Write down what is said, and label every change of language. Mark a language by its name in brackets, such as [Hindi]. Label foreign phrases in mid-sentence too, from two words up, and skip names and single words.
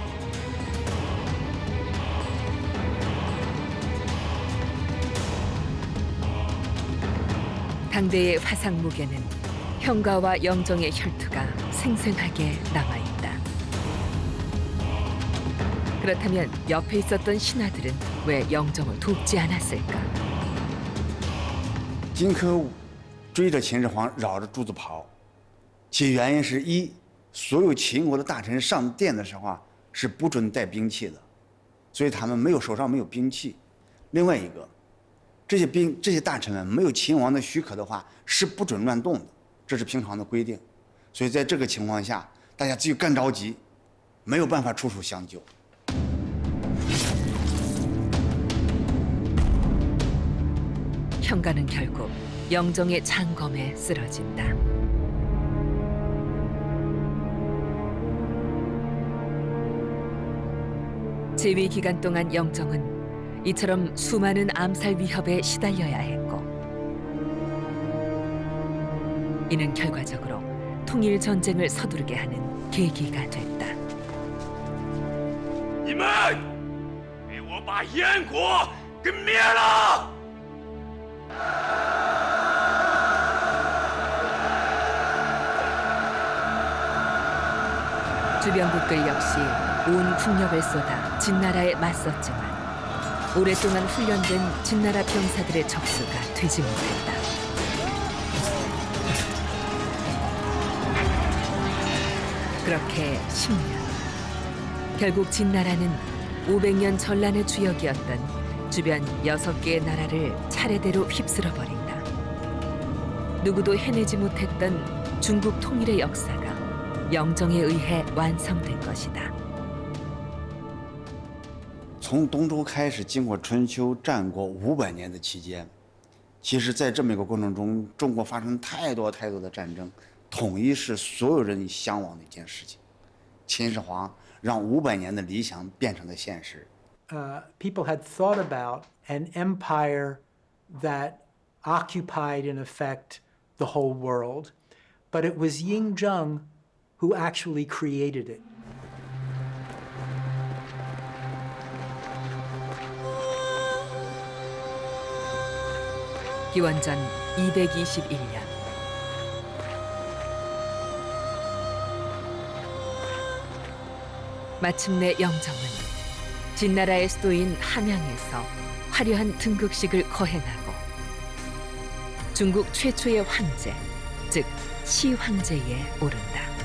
[Korean] 당대의 화상목에는 형가와 영정의 혈투가 생생하게 남아있다. 그렇다면 옆에 있었던 신하들은 왜 영정을 돕지 않았을까? [Chinese] 荆轲武追着秦始皇绕着柱子跑，其原因是一，所有秦国的大臣上殿的时候是不准带兵器的，所以他们手上没有兵器。另外一个，这些大臣们没有秦王的许可的话是不准乱动的，这是平常的规定。所以在这个情况下，大家就更着急，没有办法出手相救。 [Korean] 형가는 결국 영정의 장검에 쓰러진다. 재위 기간 동안 영정은 이처럼 수많은 암살 위협에 시달려야 했고 이는 결과적으로 통일 전쟁을 서두르게 하는 계기가 됐다. [Chinese] 你们给我把燕国给灭了！ [Korean] 주변국들 역시 온 국력을 쏟아 진나라에 맞섰지만 오랫동안 훈련된 진나라 병사들의 적수가 되지 못했다. 그렇게 10년. 결국 진나라는 500년 전란의 주역이었던 주변 6개의 나라를 차례대로 휩쓸어버린다. 누구도 해내지 못했던 중국 통일의 역사가 영정에 의해 완성된 것이다. [Chinese] 从东周开始，经过春秋战国500年的期间，其实在这么一个过程中，中国发生太多的战争，统一是所有人向往的一件事情。秦始皇让500年的理想变成了现实。 [English] People had thought about an empire that occupied, in effect, the whole world, but it was Ying Zheng who actually created it. [Korean] 기원전 221년 마침내 영정은 진나라의 수도인 함양에서 화려한 등극식을 거행하고 중국 최초의 황제, 즉 시황제에 오른다.